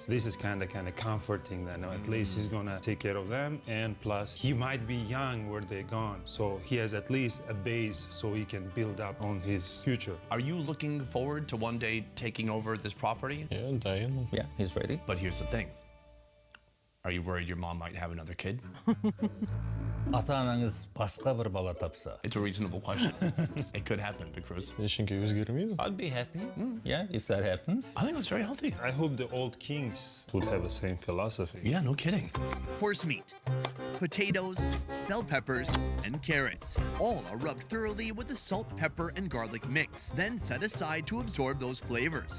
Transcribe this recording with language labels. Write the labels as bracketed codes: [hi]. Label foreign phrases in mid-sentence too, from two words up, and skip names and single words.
[en] This is kind of comforting that at least he's gonna take care of them, and plus he might be young where they're gone, so he has at least a base so he can build up on his future. Are you looking forward to one day taking over this property? Yeah, he's ready. But here's the thing. Are you worried your mom might have another kid? [kk] Ата-анаңыз басқа бір бала тапса. [en] It's a reasonable question. It could happen, Big Cruz. I'd be happy, yeah, if that happens. I think that's very healthy. I hope the old kings would have the same philosophy. Yeah, no kidding. Horse meat, potatoes, bell peppers, and carrots. All are rubbed thoroughly with the salt, pepper, and garlic mix, then set aside to absorb those flavors.